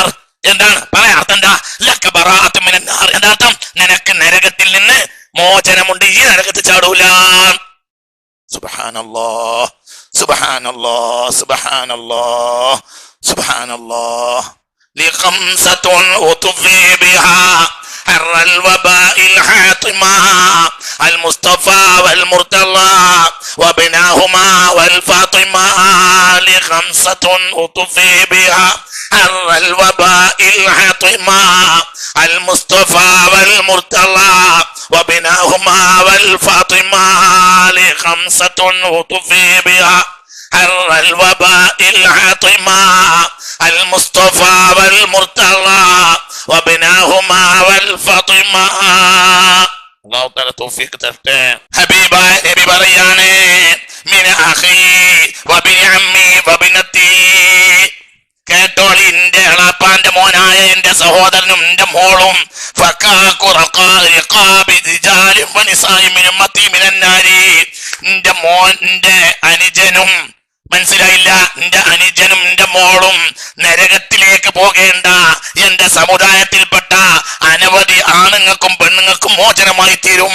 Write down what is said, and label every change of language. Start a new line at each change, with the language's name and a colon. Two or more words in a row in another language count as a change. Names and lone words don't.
Malayalam: എന്താണ് അർത്ഥം? എന്താ
Arabic: لك براءة من النار?
Malayalam: എന്താ അർത്ഥം? നിനക്ക് നരകത്തിൽ നിന്ന് മോചനമുണ്ട്, ഈ നരകത്തിൽ ചാടൂല.
Arabic: سبحان الله سبحان الله سبحان الله سبحان الله. لخمسة أطفي بها حر الوباء الحاطمة المصطفى والمرتضى وابناهما والفاطمة. لخمسة أطفي بها حر الوباء الحاطمة المصطفى والمرتضى وابناهما والفاطمة. لخمسة أطفي بها حر الوباء الحاطمة المصطفى والمرتضى وابناهما والفاطمة. الله تعالى
Malayalam: തൗഫീഖ് തരട്ടെ. ഹബീബായ നബി പറയാണ്,
Arabic: من أخي وابن عمي وابنتي.
Malayalam: കേട്ടോളി, എന്റെ എളാപ്പാന്റെ മോനായ എന്റെ സഹോദരനും എന്റെ മോളും എന്റെ മോന്റെ അനുജനും, മനസ്സിലായില്ല, എന്റെ അനുജനും എന്റെ മോളും നരകത്തിലേക്ക് പോകേണ്ട എന്റെ സമുദായത്തിൽപ്പെട്ട അനവധി ആണുങ്ങൾക്കും പെണ്ണുങ്ങൾക്കും മോചനമായി തീരും.